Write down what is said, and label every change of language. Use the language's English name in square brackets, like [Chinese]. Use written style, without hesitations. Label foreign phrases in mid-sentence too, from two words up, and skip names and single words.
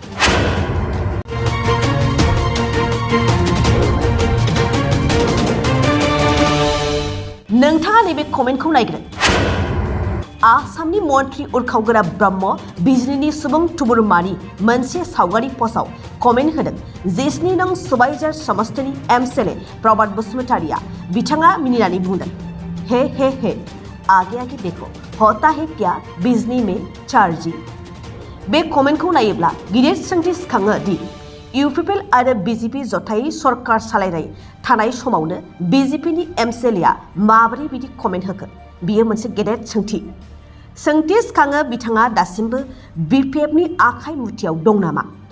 [Bodo] नोंथाङा नैबे कमेन्टखौ नायग्रो। आसामनि मन्त्रि उरखावगोरा ब्रह्म बिजनीनि सुबुं थुबुरमानि मोनसे सावगारि पस्टआव कमेन्ट होदों 17 नं सुबाइजार समस्तिनि MCLA प्रबाद बसुमतारिया। बिथाङा मिनिनानै बुंदों, [Hindi] हे आगे देखो होता है क्या बिजनी में चार्जी। [Bodo] बे कमेन्टखौ नायोब्ला गिदिर सोंथि सिखाङो दि UPP आरो BJP जथायै सरकार सालायनाय थानाय समावनो BJPनि MCLAआ माबोरै बिदि कमेन्ट होखो? बियो मोनसे गेदेर सोंथि सिखाङो बिथाङा दासिमबो BPFनि आखाइ मुथियाव दं नामा?